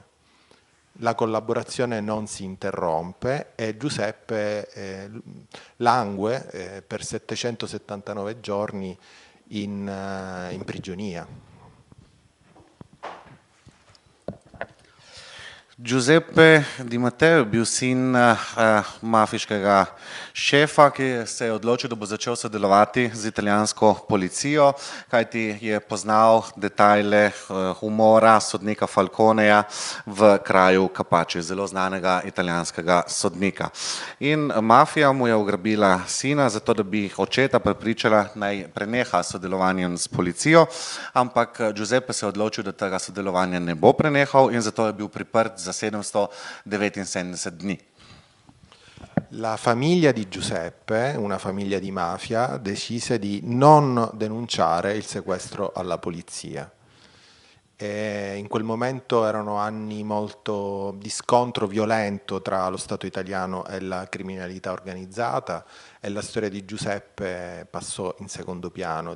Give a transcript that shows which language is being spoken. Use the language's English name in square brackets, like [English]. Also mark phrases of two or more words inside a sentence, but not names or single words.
[Italian] La collaborazione non si interrompe e Giuseppe langue per 779 giorni in prigionia. [Slovenian] Giuseppe Di Matteo je bil sin mafiškega šefa, ki se je odločil, da bo začel sodelovati z italijansko policijo, kajti je poznal detajle umora sodnika Falconeja v kraju Capaci, zelo znanega italijanskega sodnika. In mafija mu je ugrabila sina, zato da bi očeta prepričala, naj preneha sodelovanjem s policijo, ampak Giuseppe se je odločil, da tega sodelovanja ne bo prenehal in zato je bil priprt za 779 dni. [Italian] La famiglia di Giuseppe, una famiglia di mafia, decise di non denunciare il sequestro alla polizia. E in quel momento erano anni molto di scontro violento tra lo Stato italiano e la criminalità organizzata e la storia di Giuseppe passò in secondo piano.